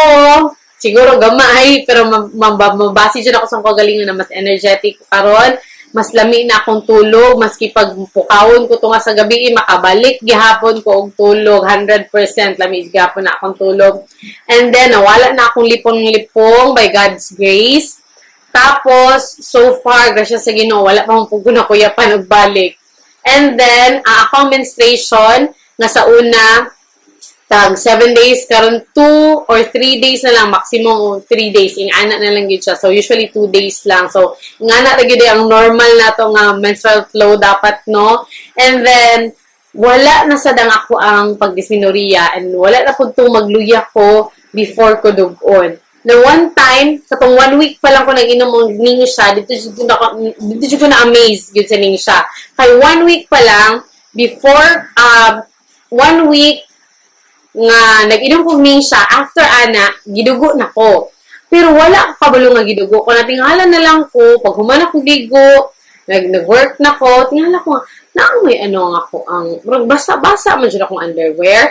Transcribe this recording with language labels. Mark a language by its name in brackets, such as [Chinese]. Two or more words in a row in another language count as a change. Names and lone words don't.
[Cebuano] Siguro gamay, pero mabasi dyan ako sa kagalingan na mas energetic karon. Mas lami na akong tulog. Maski pag pukawon ko tunga sa gabi, makabalik gihapon ko og tulog. 100% lami gihapon na akong tulog. [English] And then, [Cebuano] nawala na akong lipong-lipong [English] by God's grace. [Cebuano] Tapos, [English] so far, [Cebuano] grasya sa Ginoo, wala pa mong pugo na kuyapan og balik. [English] And then, [Cebuano] akong menstruation, nga sa una, tag 7 days, karon 2 or 3 days na lang, maximum 3 days, ingana na lang yun siya. So, usually 2 days lang. So, ingana na yun ang normal na to nga menstrual flow dapat, no? [English] And then, [Cebuano] wala na sa dang ako ang pagdysmenorrhea, and wala na po itong magluya ko before ko dugon. Na [English] one time, [Cebuano] sa tong 1 week pa lang ko nag-inom ng Ningxia, dito ko na-amaze yun sa Ningxia. Kay 1 week pa lang, before 1 week nga nag-inom ko Ningxia, after ana, gidugo na ko. Pero wala ka kabalo nga gidugo ko. Natingala na lang ko, pag humana ko gigo, nag-work na ko, tingala ko nga, may ano nga ako, basa-basa man dyan akong underwear.